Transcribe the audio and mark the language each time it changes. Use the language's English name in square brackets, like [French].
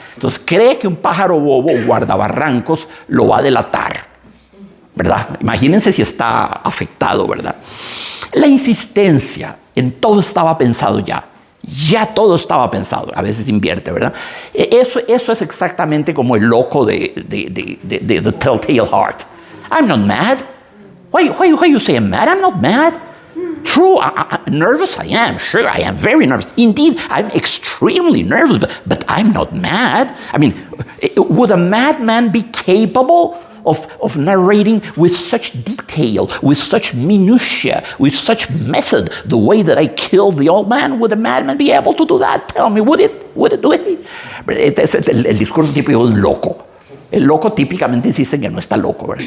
[Spanish] Entonces cree que un pájaro bobo guardabarrancos lo va a delatar, ¿verdad? Imagínense si está afectado, ¿verdad? La insistencia en todo estaba pensado ya. Ya todo estaba pensado. A veces invierte, ¿verdad? Eso es exactamente como el loco de The Telltale Heart. [English] I'm not mad. Why you say I'm mad? I'm not mad. True, nervous I am. Sure, I am very nervous. Indeed, I'm extremely nervous, but I'm not mad. I mean, would a madman be capable of narrating with such detail, with such minutiae, with such method, the way that I killed the old man? Would a madman be able to do that? Tell me, would it? [Spanish] Este es el discurso típico de un loco. El loco típicamente insiste en que no está loco, ¿verdad?